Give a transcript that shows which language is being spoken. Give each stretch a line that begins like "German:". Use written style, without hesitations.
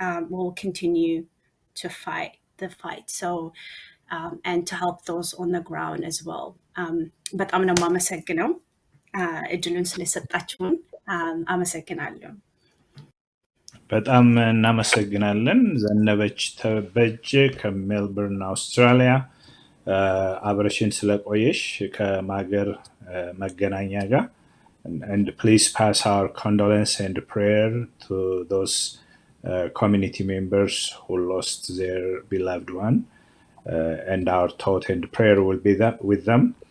English: We'll continue to fight the fight, so and to help those on the ground as well.
Amharic: በጣም ነው የማመሰግነው እድሉን ስለሰጣችሁን አመሰግናለሁ። በጣም እናመሰግናለን። ዘነበች ተበጀ ከሜልበርን አውስትራሊያ አብረሽን ስለቆየሽ ከማገር መገናኛ ጋር
English: and please pass our condolence and prayer to those community members who lost their beloved one, and our thought and prayer will be with them.